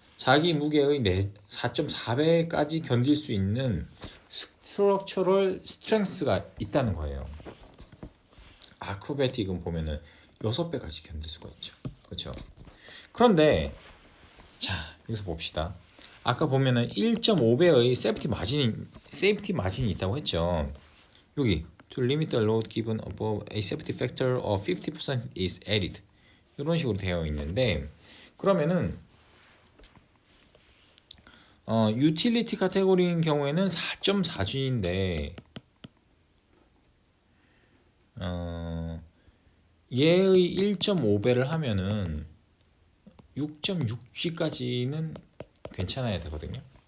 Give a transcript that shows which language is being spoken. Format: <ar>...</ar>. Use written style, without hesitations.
<ko>자기 무게의 4.4배까지 견딜 수 있는 스트럭처럴 스트렝스가 있다는 거예요. 아크로베틱은 보면은 6배까지 견딜 수가 있죠. 그렇죠? 그런데 자, 여기서 봅시다. 아까 보면은 1.5배의 세이프티 마진이 있다고 했죠. 여기</ko> <en>to limit the load given above a safety factor of 50% is added.</en> <ko>이런 식으로 되어 있는데 그러면은 유틸리티 카테고리인 경우에는 4.4G인데 얘의 1.5배를 하면은 6.6G까지는 괜찮아야 되거든요.</ko>